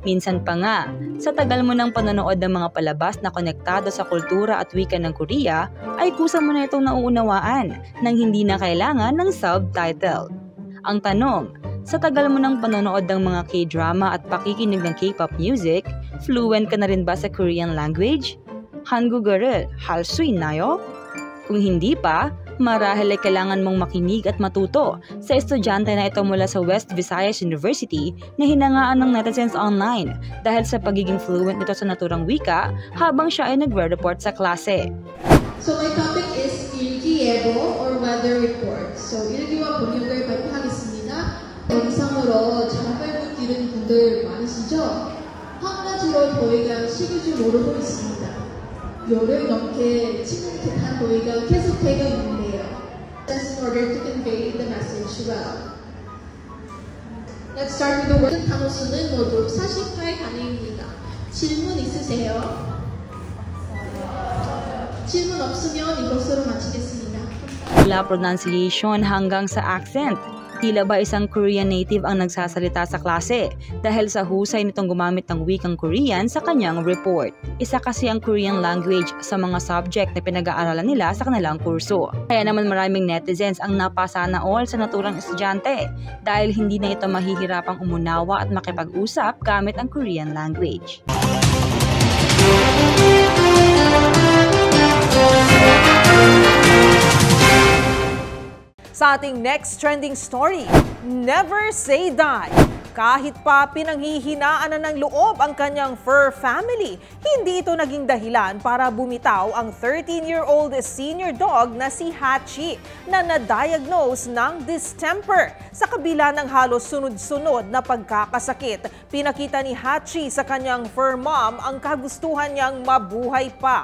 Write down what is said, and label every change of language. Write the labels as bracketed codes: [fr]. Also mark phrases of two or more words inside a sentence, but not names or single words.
[tl] Minsan pa nga, sa tagal mo ng panonood ng mga palabas na konektado sa kultura at wika ng Korea, ay kusa mo na itong nauunawaan nang hindi na kailangan ng subtitle. Ang tanong, sa tagal mo ng panonood ng mga K-drama at pakikinig ng [en] K-pop music, [tl] fluent ka na rin ba sa [en] Korean language? [ko] 한국어를 할 수 있나요? [tl] Kung hindi pa, marahil ay kailangan mong makinig at matuto sa estudyante na ito mula sa West Visayas University na hinangaan ng netizens online dahil sa pagiging fluent nito sa naturang wika habang siya ay nagre-report sa klase. [en] So my topic is 일기예보 or weather report. [ko] So 일기와 번역을 발표하겠습니다. 영상으로 잘못 들은 분들 많으시죠? 한낮으로 더위가 식을 줄 모르고 있습니다. 열흘 넘게 찌릿한 더위가 계속되고 있는데요. [en] Just in order to convey the message well. Let's start with the word. [ko] 단어 수는 모두 48 단위입니다. 질문 있으세요? 질문 없으면 이것으로 마치겠습니다. [tl] Mula pronunciation hanggang sa accent, tila ba isang [en] Korean native [tl] ang nagsasalita sa klase dahil sa husay nitong gumamit ng wikang Korean sa kanyang report. Isa kasi ang [en] Korean language [tl] sa mga subject na pinag-aaralan nila sa kanilang kurso. Kaya naman maraming netizens ang napasana all sa naturang estudyante dahil hindi na ito mahihirapang umunawa at makipag-usap gamit ang [en] Korean language. [tl] Sa ating [en] next trending story, never say die. [tl] Kahit pa pinanghihinaan na ng loob ang kanyang [en] fur family, [tl] hindi ito naging dahilan para bumitaw ang [en] 13-year-old senior dog [tl] na si Hachi na na-diagnose ng distemper. Sa kabila ng halos sunod-sunod na pagkakasakit, pinakita ni Hachi sa kanyang [en] fur mom [tl] ang kagustuhan niyang mabuhay pa.